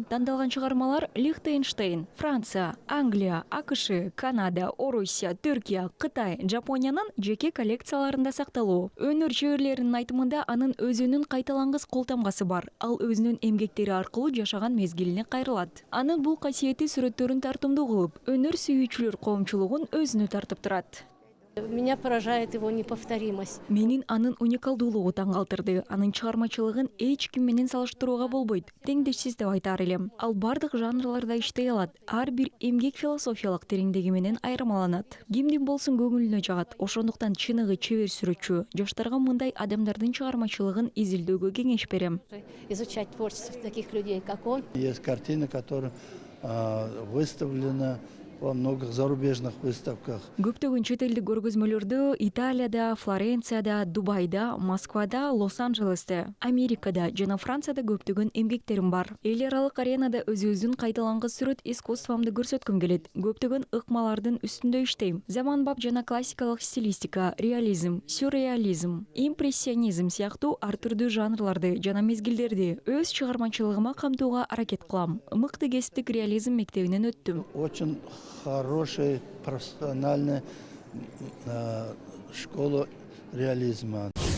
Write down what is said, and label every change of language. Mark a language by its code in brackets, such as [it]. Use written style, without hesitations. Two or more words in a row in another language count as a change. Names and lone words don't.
[ky] Тандалган чыгармалар Лихтенштейн, Франция, Англия, АКШ, Канада, Орусия, Түркия, Кытай, Жапониянын жеке коллекцияларында сакталат. Өнөр чеберлеринин айтымында анын өзүнүн кайталангыс колтамгасы бар. Ал өзүнүн эмгектери аркылуу жашаган мезгилине кайрылат. Анын бул касиети сүрөттөрүн тартымдуу кылып, өнөр сүйүүчүлөр коомчулугун өзүнө тартып турат. [ru] Меня поражает его неповторимость. [ky] Менин анын уникалдуулугу таң калтырды. Анын чыгармачылыгын эч ким менен салыштырууга болбойт. Теңдешсиз деп айтаар элем. Ал бардык жанрларда иштей алат. Ар бир эмгек философиялык тереңдиги менен айырмаланат. Кимдин болсун көңүлүнө жагат. Ошондуктан чыныгы чебер сүрөтчү. Жаштарга мындай адамдардын чыгармачылыгын изилдөөгө кеңеш берем. [ru] Изучать творчество таких людей, как он. Есть картина, которая выставлена во многих зарубежных выставках. [ky] Көптөгөн чет элдик көргөзмөлөрдө Италияда, Флоренцияда, Дубайда, Москвада, Лос-Анджелесте, Америкада жана Францияда көптөгөн эмгектерим бар. Эл аралык аренада өзүбүздүн кайталангыс сүрөт искусствомду көрсөткүм келет. Көптөгөн ыкмалардын үстүндө иштейм. Заманбап жана классикалык стилистика, реализм, сюрреализм, импрессионизм сыяктуу ар түрдүү жанрларды жана мезгилдерди өз чыгармачылыгыма камтууга аракет кылам. Мыкты кесиптик реализм мектебинен өттүм. [ru] Очень хорошая профессиональная школа реализма.